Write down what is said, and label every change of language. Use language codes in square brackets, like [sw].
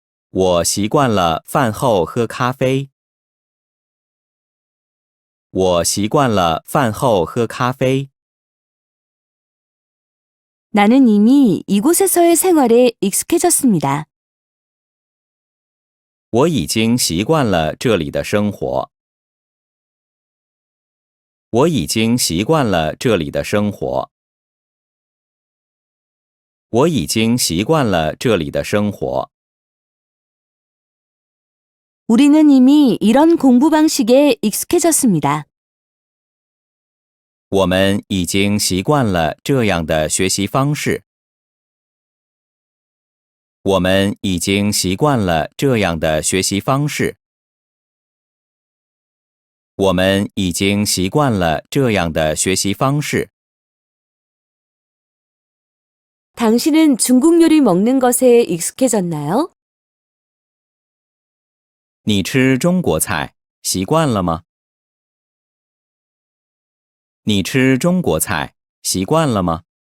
[zh] 我习惯了饭后喝咖啡。我习惯了饭后喝咖啡。 [ko] 나는 이미 이곳에서의 생활에 익숙해졌습니다. [zh] 我已经习惯了这里的生活。我已经习惯了这里的生活。我已经习惯了这里的生活。 [ko] 우리는 이미 이런 공부 방식에 익숙해졌습니다. [zh] 我们已经习惯了这样的学习方式。我们已经习惯了这样的学习方式。我们已经习惯了这样的学习方式。 [ko] 당신은 중국 요리 먹는 것에 익숙해졌나요? [zh] 你吃中国菜习惯了吗？你吃中国菜习惯了吗？